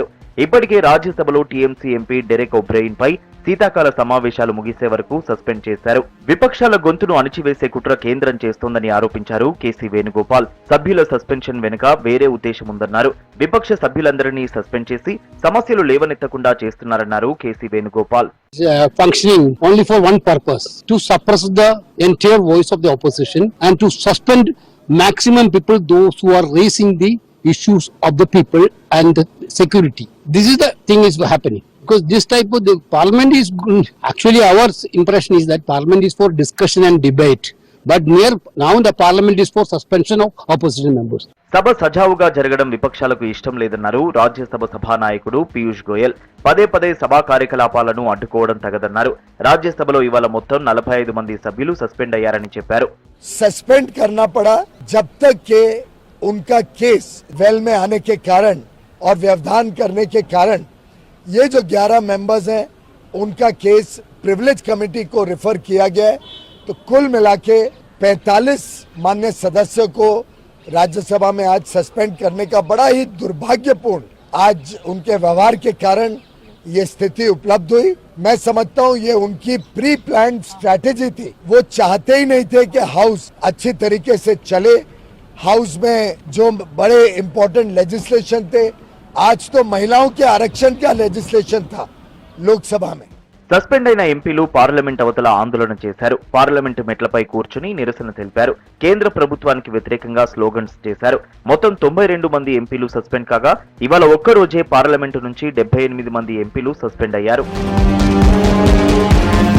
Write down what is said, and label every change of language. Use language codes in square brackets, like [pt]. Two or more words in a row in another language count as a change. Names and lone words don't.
[te] ఇప్పటికే రాజ్యసభలో టీఎంసీ ఎంపీ డెరెక్ ఒబ్రెయిన్ పై శీతాకాల సమావేశాలు ముగిసే వరకు సస్పెండ్ చేశారు. విపక్షాల గొంతును అణిచివేసే కుట్ర కేంద్రం చేస్తోందని ఆరోపించారు కేసీ వేణుగోపాల్. సభ్యుల సస్పెన్షన్ వెనుక వేరే ఉద్దేశం ఉందన్నారు. విపక్ష సభ్యులందరినీ సస్పెండ్ చేసి సమస్యలు లేవనెత్తకుండా చేస్తున్నారన్నారు కేసీ వేణుగోపాల్. [en] Functioning only for one purpose, to suppress the entire voice of the opposition and to suspend maximum people, those who are raising the issues of the people and the security. This is the thing is happening. Because this type of the parliament is actually, our impression is that parliament is for discussion and debate, but now the parliament is for suspension of opposition members. [te] సభ సజావుగా జరగడం విపక్షాలకు ఇష్టం లేదన్నారు రాజ్యసభ సభానాయకుడు పీయూష్ గోయల్. పదే పదే సభా కార్యకలాపాలను అడ్డుకోవడం తగదన్నారు. రాజ్యసభలో ఇవాళ మొత్తం 45 మంది సభ్యులు సస్పెండ్ అయ్యారని చెప్పారు. [hi] సస్పెండ్ करना पड़ा जब तक के उनका केस वेल में आने के कारण और व्यवधान करने के कारण ये जो 11 मेंबर्स हैं उनका केस [en] privilege committee [hi] को रेफर किया गया है. तो कुल मिला के 45 माननीय सदस्यों को राज्यसभा में आज सस्पेंड करने का बड़ा ही दुर्भाग्यपूर्ण आज उनके व्यवहार के कारण ये स्थिति उपलब्ध हुई। मैं समझता हूँ ये उनकी [en] pre plan strategy [hi] थी। वो चाहते ही नहीं थे कि हाउस अच्छी तरीके से चले। हाउस में जो बड़े [en] important legislation [hi] थे, आज तो महिलाओं के आरक्षण का लेजिस्लेशन था लोकसभा में। [te] సస్పెండ్ అయిన ఎంపీలు పార్లమెంట్ అవతల ఆందోళన చేశారు. పార్లమెంటు మెట్లపై కూర్చుని నిరసన తెలిపారు. కేంద్ర ప్రభుత్వానికి వ్యతిరేకంగా స్లోగన్స్ చేశారు. మొత్తం 92 మంది ఎంపీలు సస్పెండ్ కాగా ఇవాళ ఒక్క రోజే పార్లమెంటు నుంచి 78 మంది ఎంపీలు సస్పెండ్ అయ్యారు.